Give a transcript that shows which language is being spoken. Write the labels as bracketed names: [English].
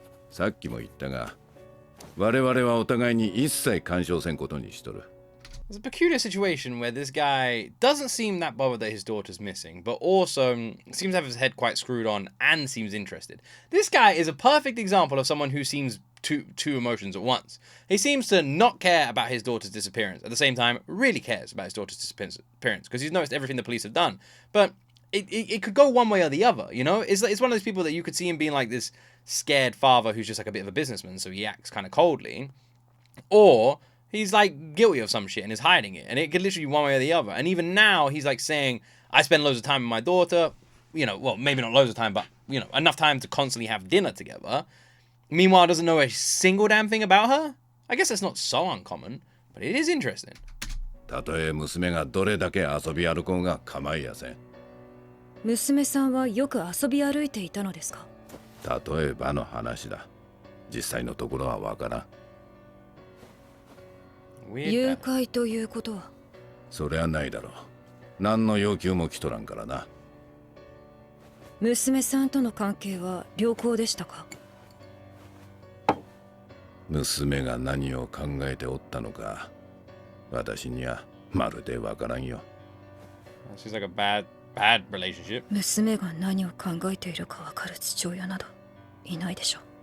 [Japanese] さっきも言ったが、我々はお互いに一切干渉せんことにしとる。 [English] It's a peculiar situation where this guy doesn't seem that bothered that his daughter's missing, but also seems to have his head quite screwed on and seems interested. This guy is a perfect example of someone who seems two emotions at once. He seems to not care about his daughter's disappearance. At the same time, really cares about his daughter's disappearance because he's noticed everything the police have done. But it could go one way or the other, you know? It's one of those people that you could see him being like this scared father who's just like a bit of a businessman, so he acts kind of coldly. Or he's like guilty of some shit and is hiding it. And it could literally be one way or the other. And even now, he's like saying, I spend loads of time with my daughter. You know, well, maybe not loads of time, but, you know, enough time to constantly have dinner together. Meanwhile, doesn't know a single damn thing about her. I guess that's not so uncommon, but it is interesting. [Japanese] たとえ娘がどれだけ遊び歩こうが構いやせん。娘さんはよく遊び歩いていたのですか？例えばの話だ。実際のところはわからん。誘拐ということは？そりゃないだろう。何の要求も来とらんからな。娘さんとの関係は良好でしたか？娘が何を考えておったのか、私にはまるでわからんよ。 [English] She's like a bad relationship. [Japanese] 娘が何を考えているかわかる父親などいないでしょう。